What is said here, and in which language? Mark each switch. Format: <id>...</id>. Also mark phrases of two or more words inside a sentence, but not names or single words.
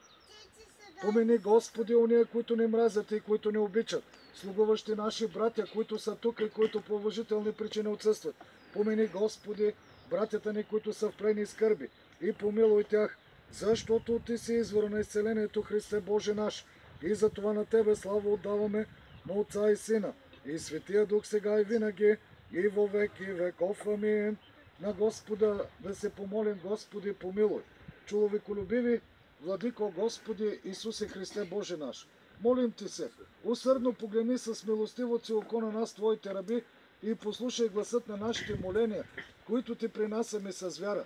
<bg>Помени, Господи, уния, които не мразят и които не обичат, слугуващи наши братя, които са тук и които по уважителни причини отсъстват. Помени, Господи, братята ни, които са в плени и скърби, и помилуй тях, защото Ти си извор на изцелението, Христе Боже наш, и за това на Тебе слава отдаваме, на Отца и Сина и Светия Дух сега и винаги и</bg> <cu>во веки веков.</cu> <bg>Амин. На Господа да се помолим. Господи, помилуй. Човеколюбиви Владико, Господи Исусе Христе Боже наш, молим Ти се, усърдно погледни с милостивото си око на нас, Твоите раби, и послушай гласът на нашите моления, които Ти принасяме с вяра.</bg>